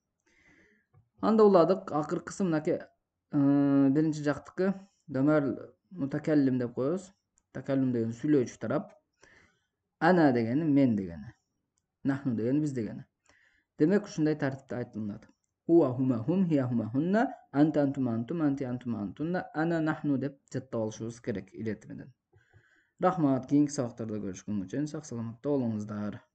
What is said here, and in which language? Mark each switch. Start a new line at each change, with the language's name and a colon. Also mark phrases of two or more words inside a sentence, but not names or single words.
Kyrgyz: Анда уладык, акыркысы мынакей биринчи жактыкы
Arabic: ضمير متكلم
Kyrgyz: деп коебуз. Такаллум деген сүйлөөчү тарап. Ана дегени мен дегени. Нахну дегени биз дегени. Демек ушундай тартипте айтылат.
Arabic: هو هما هم، هي هما هن، أنت أنتما أنتم, أنتِ أنتما أنتن، أنا نحن
Kyrgyz: деп жаттап алышыбыз керек ирети менен. Рахмат, кийинки сабактарда көрүшкөнгө чейин сак саламатта болуңуздар.